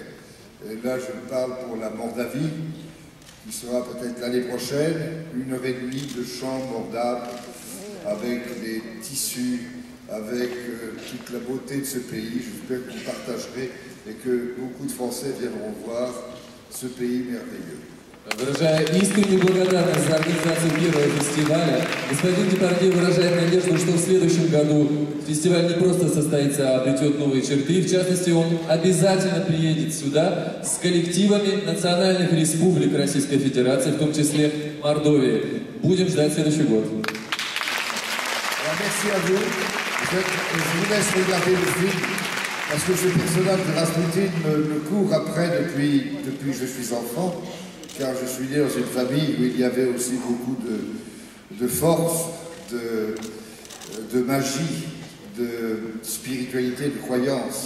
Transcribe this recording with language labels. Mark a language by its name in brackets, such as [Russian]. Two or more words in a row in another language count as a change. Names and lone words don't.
[French] Et là, je parle pour la Moldavie, qui sera peut-être l'année prochaine, 1h30 de chant mordable, avec les tissus, avec toute la beauté de ce pays. J'espère que vous partagerez et que beaucoup de Français viendront voir ce pays merveilleux. [Russian] Выражая искреннюю благодарность за организацию первого фестиваля, господин Депардье выражает надежду, что в следующем году фестиваль не просто состоится, а обретет новые черты. В частности, он обязательно приедет сюда с коллективами национальных республик Российской Федерации, в том числе Мордовии. Будем ждать следующий год. [French] Merci à vous. Je vous laisse regarder le film parce que ce personnage de Rasputin me court après depuis que je suis enfant, car je suis né dans une famille où il y avait aussi beaucoup de force, de magie, de spiritualité, de croyance.